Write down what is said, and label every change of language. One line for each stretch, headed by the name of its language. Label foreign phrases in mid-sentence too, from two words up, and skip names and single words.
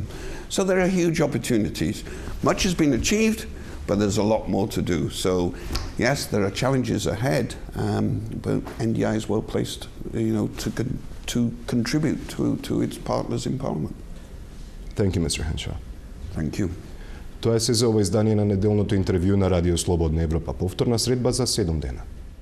English: So there are huge opportunities. Much has been achieved, but there's a lot more to do. So yes, there are challenges ahead, but NDI is well placed, you know, to contribute to its partners in Parliament. Thank you, Mr. Henshaw. Thank you.
Macedonian: Тоа се за ова издание на неделното интервју на Радио Слободна Европа. Повторна средба за 7 дена.